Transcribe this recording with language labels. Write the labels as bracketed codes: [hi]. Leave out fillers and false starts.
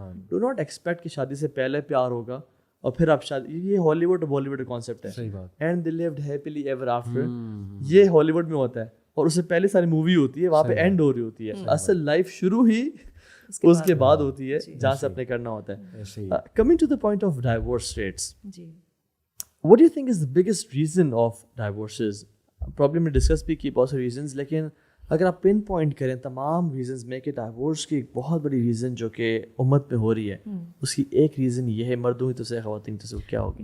[en] do not expect [ur] کہ شادی سے پہلے پیار ہوگا اور پھر آپ شادی, یہ ہالی ووڈ اور بالی ووڈ کا کانسیپٹ ہے. صحیح بات. [en] and they lived happily ever after, [ur] یہ ہالی ووڈ میں ہوتا ہے اور اس سے پہلے ساری مووی ہوتی ہے, وہاں پہ اینڈ ہو رہی ہوتی ہے. اصل لائف شروع ہی اس کے بعد ہوتی ہے جہاں سے اپنے کرنا ہوتا ہے. [en] Coming to the point of divorce rates, what do you think is the biggest reason of divorces? [ur] Probably میں ڈسکس بھی کی بہت سے ریزنز, لیکن اگر آپ پن پوائنٹ کریں تمام ریزنز میں کہ ڈائیورس کی ایک بہت بڑی ریزن جو کہ امت میں ہو رہی ہے, اس کی ایک ریزن یہ ہے, مردوں کی تو سے خواتین تو سے کیا ہوگی؟